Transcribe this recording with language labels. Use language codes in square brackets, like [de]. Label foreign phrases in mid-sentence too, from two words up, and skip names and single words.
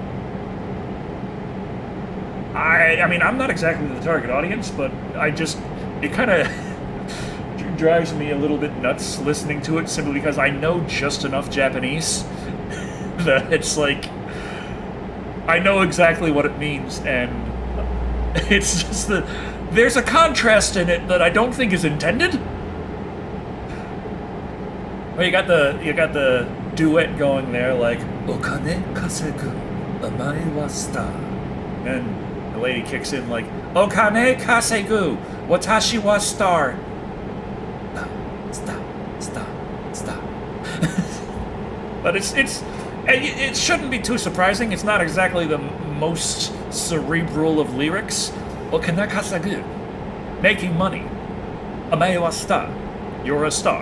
[en] I mean, I'm not exactly the target audience, but it kind of drives me a little bit nuts listening to it simply because I know just enough Japanese that it's like I know exactly what it means, and it's just that there's a contrast in it that I don't think is intended. Well, you got the duet going there, like [ja] "お金稼ぐ、甘えは [en] star," and the lady kicks in like [ja] "お金稼ぐ、私は [en] star." Stop. But it shouldn't be too surprising. It's not exactly the most cerebral of lyrics. [ja] お金稼ぐ, [en] making money. [ja] 甘えは [en] star, you're a star.